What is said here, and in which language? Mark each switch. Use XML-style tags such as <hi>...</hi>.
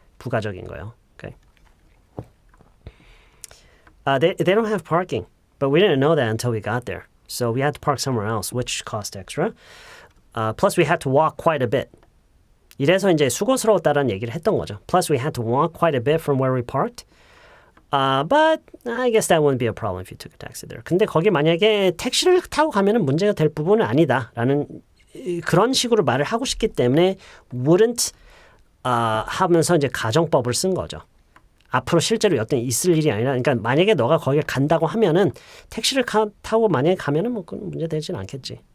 <ko>부가적인 거요.</ko> <en>Okay. They don't have parking, but we didn't know that until we got there. So we had to park somewhere else, which cost extra. Plus we had to walk quite a bit.</en> <ko>이래서 이제 수고스러웠다라는 얘기를 했던 거죠.</ko> <en>Plus we had to walk quite a bit from where we parked. But I guess that wouldn't be a problem if you took a taxi there.</en> <ko>근데 거기 만약에 택시를 타고 가면은 문제가 될 부분은 아니다라는 그런 식으로 말을 하고 싶기 때문에 wouldn't 하면서 이제 가정법을 쓴 거죠. 앞으로 실제로 어떤 있을 일이 아니라, 그러니까 만약에 너가 거기에 간다고 하면은 택시를 타고 만약에 가면은 뭐 그건 문제 되진 않겠지.</ko>